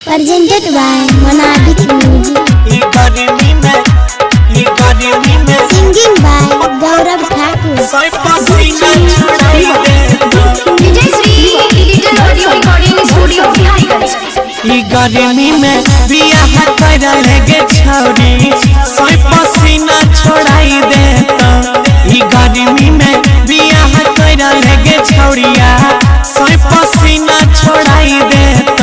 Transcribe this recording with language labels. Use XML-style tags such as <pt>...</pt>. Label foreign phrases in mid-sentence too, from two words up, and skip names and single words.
<en>presented by Monabic Music. Singing by Gaurav Thakur. DJ Sri Digital Audio Recording Studio</en> <bho>गर्मी में बियाह कर लगे छौरी सोई पसीना छोड़ाई देता। गर्मी में बियाह कर लगे छौरिया सोई पसीना छोड़ाई देता।</bho>